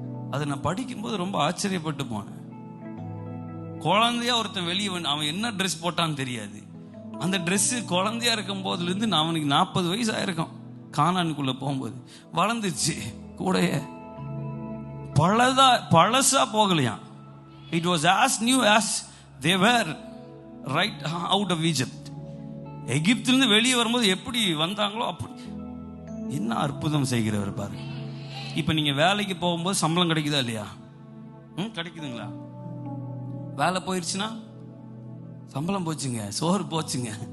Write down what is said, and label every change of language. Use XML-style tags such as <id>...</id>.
<ta>அதை நான் படிக்கும்போது ரொம்ப ஆச்சரியப்பட்டு போனேன். குழந்தையா ஒருத்தன் வெளியே அவன் என்ன ட்ரெஸ் போட்டான்னு தெரியாது. அந்த ட்ரெஸ் குழந்தையா இருக்கும் போதுல இருந்து அவனுக்கு 40 வயசு ஆயிருக்கும். கானானுக்குள்ள போகும்போது வளர்ந்துச்சு கூடையே. பழசா போகலையாம்.</ta> <en>It was as new as they were right out of Egypt.</en> <ta>எகிப்திலிருந்து வெளியே வரும்போது எப்படி வந்தாங்களோ அப்படி. என்ன அற்புதம் செய்கிறவர் பாருங்க. இப்ப நீங்க வேலைக்கு போகும்போது சம்பளம் கிடைக்குதா இல்லையா? கிடைக்குதுங்களா? வேலை போயிருச்சுன்னா சம்பளம் போச்சுங்க, சோறு போச்சுங்க.</ta>